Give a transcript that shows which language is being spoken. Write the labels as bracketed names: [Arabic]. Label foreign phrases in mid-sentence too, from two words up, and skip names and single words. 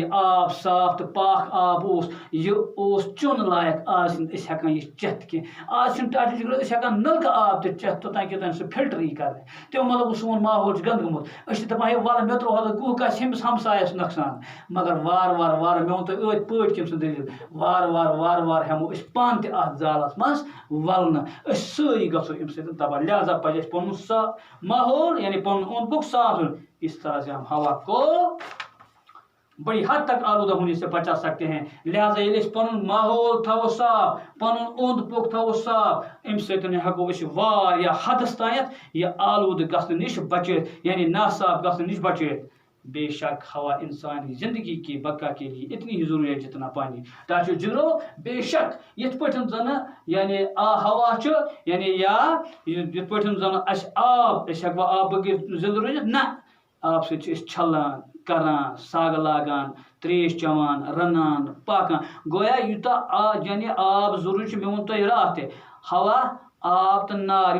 [Kashmiri] یہِ آب صاف تہٕ پاک آب یہِ اوس چیوٚن لایق آز چھِنہٕ أسۍ ہٮ۪کان یہِ چٮ۪تھ کینٛہہ آز چھِنہٕ ٹاٹھِس گرو أسۍ ہٮ۪کان نلکہٕ آب تہِ چٮ۪تھ توٚتام کہِ سُہ فِلٹر یی کَرنہٕ تَمیُک مطلب گوٚو سون ماحول چھُ گنٛدٕ گوٚمُت أسۍ چھِ دَپان ہے وَلہٕ مےٚ ترٛوو ہَتہٕ گُہہ گژھِ ہُمِس ہمسایَس نۄقصان مگر وارٕ مےٚ ووٚن تۄہہِ ٲدۍ پٲٹھۍ کٔمۍ سٕنٛز دٔلیٖل وارٕ ہٮ۪مو أسۍ پانہٕ تہِ اَتھ زالَس منٛز وَلنہٕ أسۍ سٲری گژھو اَمہِ سۭتۍ تباہ لہذا پَزِ اَسہِ پَنُن ماحول یعنی پَنُن اوٚنٛد پوٚک صاف روزُن [Urdu] اس طرح سے ہم ہوا کو بڑی حد تک آلودہ ہونے سے بچا سکتے ہیں [Kashmiri] لہذا ییٚلہِ أسۍ پَنُن ماحول تھاوو صاف پَنُن اوٚنٛد پوٚک تھاوو صاف اَمہِ سۭتۍ ہٮ۪کو أسۍ واریاہ حدس تانٮ۪تھ یہِ آلودٕ گژھنہٕ نِش بچٲیِتھ یعنی ناصاف گژھنہٕ نِش بچٲیِتھ [Urdu] بے شک ہوا انسانی زندگی کی بقا کے لیے اتنی ہی ضروری ہے جتنا پانی [Kashmiri] ٹاٹھیو جگرو بے شک یِتھ پٲٹھۍ زَن یعنی ہوا چھُ یعنی یا یِتھ پٲٹھۍ زَن اَسہِ آب أسۍ ہٮ۪کوا آب بغٲر زِندٕ روٗزِتھ نہ آب سۭتۍ چھِ أسۍ چھَلان کران سَگ لاگان تریش چٮ۪وان رَنان پاکان گویا یوٗتاہ یعنی آب ضروٗری چھُ مےٚ ووٚن تۄہہِ راتھ تہِ ہوا آب تہٕ نار یِم